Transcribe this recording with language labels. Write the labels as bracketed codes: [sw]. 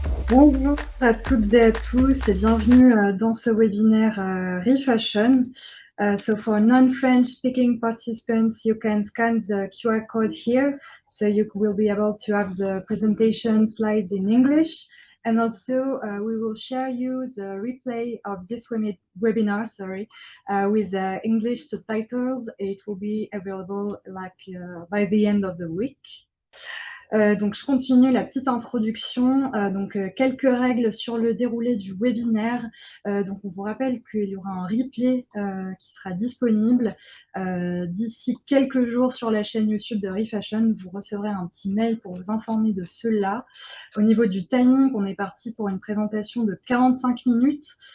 [fr] Bonjour à toutes et à tous et bienvenue dans ce webinaire ReFashion. [en] So for non-French speaking participants, you can scan the QR code here, so you will be able to have the presentation slides in English. And also we will share you the replay of this webinar, with English subtitles. It will be available by the end of the week. [fr] Donc je continue la petite introduction. Quelques règles sur le déroulé du webinaire. Donc on vous rappelle qu'il y aura un replay qui sera disponible d'ici quelques jours sur la chaîne YouTube de ReFashion. Vous recevrez un petit mail pour vous informer de cela. Au niveau du timing, on est parti pour une présentation de 45 minutes.